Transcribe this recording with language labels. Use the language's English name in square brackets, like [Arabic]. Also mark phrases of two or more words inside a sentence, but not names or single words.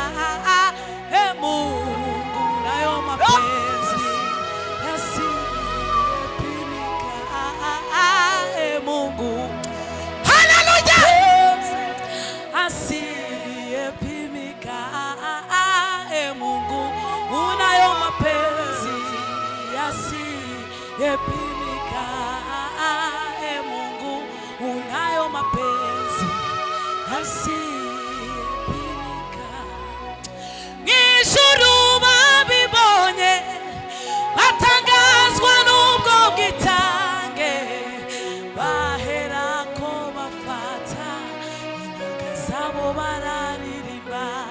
[Swahili] Mungu unayo mapenzi asiyepimika, Mungu haleluya asiyepimika, Mungu unayo mapenzi asiyepimika, Mungu unayo mapenzi asiyepimika. [Rundi] Ngishuru babibonye batangazwa n'ubwo bwitange, baherako bafata inanga zabo bararirimba.